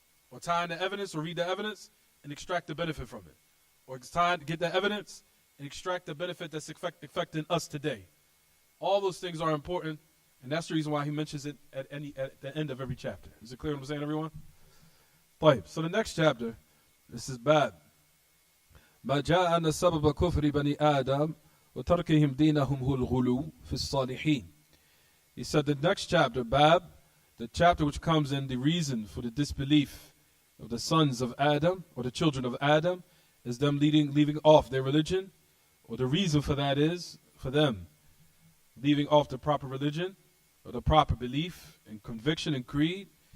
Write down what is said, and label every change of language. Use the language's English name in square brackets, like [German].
[English] Or tie in the evidence or read the evidence and extract the benefit from it. Or tie, get the evidence and extract the benefit that's affecting us today. All those things are important, and that's the reason why he mentions it at the end of every chapter. Is it clear what I'm saying, everyone? [Arabic] طيب. [English] So the next chapter, this is Bab. [Arabic] ما جاء أن سبب كفر بني آدم وتركهم دينهم هو الغلو في الصالحين. [English] He said the next chapter, Bab, the chapter which comes in the reason for the disbelief of the sons of Adam or the children of Adam is them leaving off their religion, or the reason for that is for them leaving off the proper religion or the proper belief and conviction and creed.